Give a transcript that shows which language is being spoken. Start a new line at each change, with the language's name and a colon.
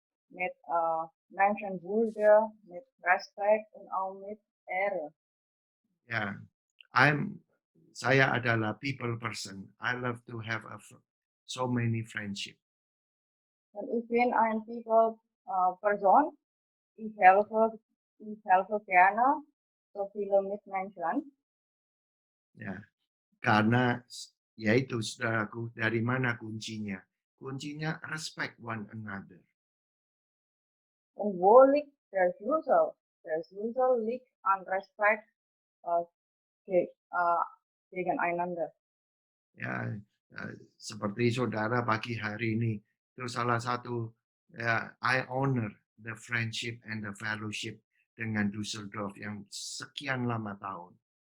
German: Mit Menschenwürde, mit Respekt und auch mit Ehre.
Indonesian: Ya, saya adalah
English: people person. I love to have so many friendship.
German: Und ich bin ein People-Person. Ich helfe gerne so viele Mitmenschen.
Indonesian: Ya, karena yaitu saudaraku, dari mana kuncinya? Kuncinya
English: respect one another.
German: Und wo liegt der Schlüssel? Der Schlüssel liegt an Respekt äh, gegeneinander.
Indonesian: Ya, seperti saudara pagi hari ini, itu salah satu ya,
English: I honor the friendship and the fellowship
Indonesian: dengan Düsseldorf yang sekian lama tahun.